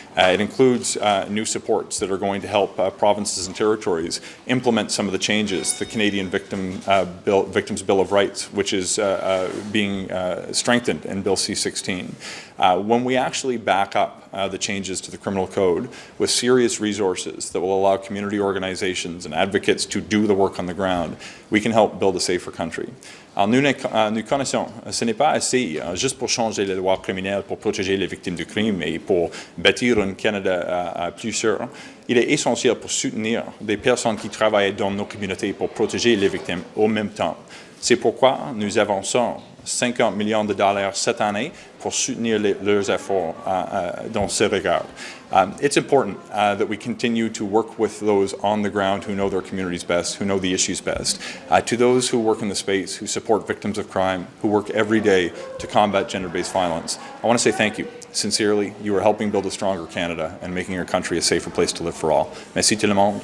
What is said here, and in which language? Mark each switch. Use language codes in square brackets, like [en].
[en] It includes new supports that are going to help provinces and territories implement some of the changes, the Canadian Victims Bill of Rights, which is being strengthened in Bill C-16. When we actually back up the changes to the criminal code with serious resources that will allow community organizations and advocates to do the work on the ground, we can help build a safer country. [fr] Alors nous connaissons, ce n'est pas assez juste pour changer les lois criminelles, pour protéger les victimes du crime et pour bâtir un Canada plus sûr. Il est essentiel pour soutenir des personnes qui travaillent dans nos communautés pour protéger les victimes au même temps. C'est pourquoi nous avançons $50 millions cette année pour soutenir leurs efforts dans ce regard. [en] It's important that we continue to work with those on the ground who know their communities best, who know the issues best. To those who work in the space, who support victims of crime, who work every day to combat gender-based violence, I want to say thank you. Sincerely, you are helping build a stronger Canada and making our country a safer place to live for all. [fr] Merci tout le monde.